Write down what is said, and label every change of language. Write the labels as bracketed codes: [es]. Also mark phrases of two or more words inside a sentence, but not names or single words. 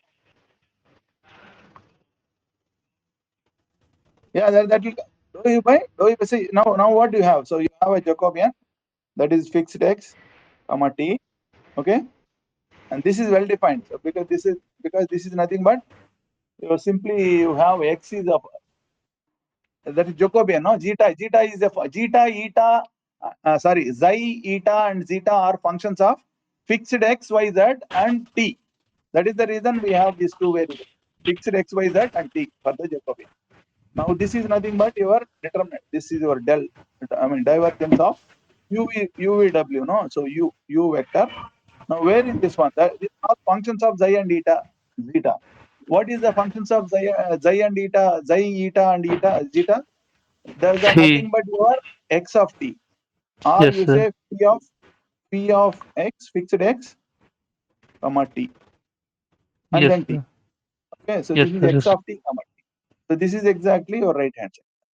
[en] yeah, that will do you by do you see now what do you have? So you have a Jacobian that is fixed x comma t. Okay, and this is well defined. So because this is nothing but simply you have x is a that is Jacobian. No, zeta is a zeta eta. Sorry, xi eta and zeta are functions of fixed x y z and t. That is the reason we have these two variables, fixed x y z and t for the Jacobian. Now this is nothing but your determinant. This is your del. I mean divergence of UVW. No, so u vector. Now where is this one? These are functions of xi and eta zeta. What is the functions of xi and eta, xi eta and eta zeta? Those are Phi. nothing but your x of t, or Yes, you sir. say p of x fixed x comma t and Yes, then t. sir. Okay, so Yes, this is sir. x Yes. of t comma t. So this is exactly your right hand side.